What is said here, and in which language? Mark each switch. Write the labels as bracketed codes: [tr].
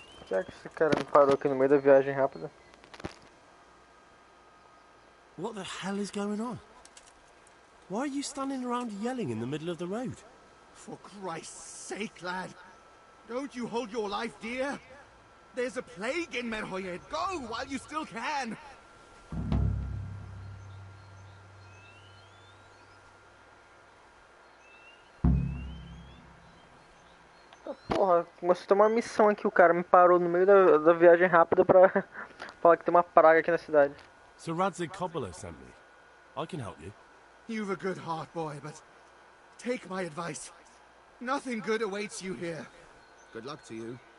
[pt] Já que esse cara me parou aqui no meio da viagem rápida. [en] What the hell is going on? Why are you standing around yelling in the middle of the road? For Christ's sake, lad. Don't you hold your life dear? There's a plague in Meroyed. Go while you still can. [pt] Porra, começou a ter uma missão aqui, o cara me parou no meio da viagem rápida pra falar que tem uma praga aqui na cidade. [en] Sir Radzig Kobyla sent me. I can help you. You've a good heart, boy, but take my advice. Nothing good awaits you here. Good luck to you.